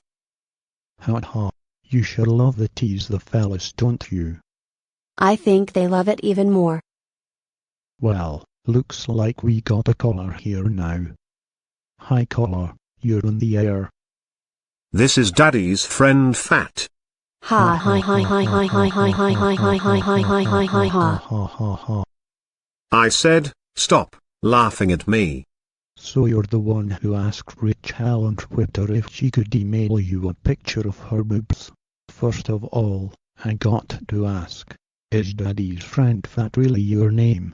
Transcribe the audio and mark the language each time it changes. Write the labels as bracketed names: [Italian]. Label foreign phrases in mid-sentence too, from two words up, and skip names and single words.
[English] Ha ha, you should love the tease the fellas, don't you? I think they love it even more. Well, looks like we got a caller here now. Hi caller, you're on the air. This is Daddy's friend Fat. Ha hi hi hi hi hi hi hi hi hi hi hi hi hi hi ha. I said, stop laughing at me. So you're the one who asked Richel on Twitter if she could email you a picture of her boobs. First of all, I got to ask, is Daddy's friend Fat really your name?